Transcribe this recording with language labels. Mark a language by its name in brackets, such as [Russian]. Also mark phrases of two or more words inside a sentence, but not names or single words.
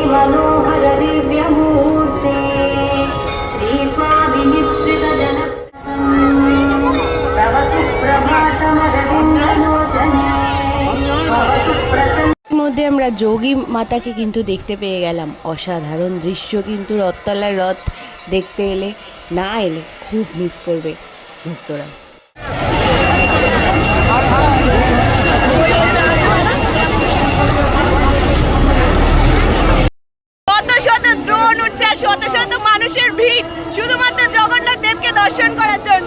[Sanskrit] मनोहर दिव्यमूर्ते श्री स्वामी निश्रित जन तव सुप्रभातमरविन्दलोचने तव सुप्रसन्न। [Bangla] মধ্যে আমরা যোগী মাতাকে কিন্তু দেখতে পেয়ে গেলাম। অসাধারণ দৃশ্য কিন্তু রথতলার রথ দেখতে এলে না এলে খুব মিস করবে ভক্তরা। শত শত ড্রোন উঠছে আর শত শত মানুষের ভিড় শুধুমাত্র জগন্নাথ দেবকে দর্শন করার জন্য।